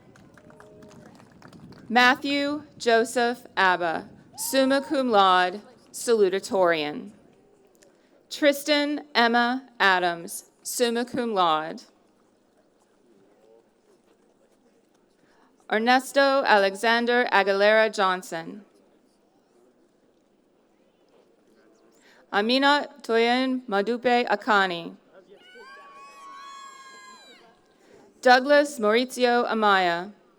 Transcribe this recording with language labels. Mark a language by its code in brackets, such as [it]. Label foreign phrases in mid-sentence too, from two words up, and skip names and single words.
[en] Matthew Joseph Abba, [la] summa cum laude, [en] salutatorian. Tristan Emma Adams, [la] summa cum laude. [en] Ernesto Alexander Aguilera Johnson. Amina Toyin Madupe Akani. Douglas Maurizio Amaya.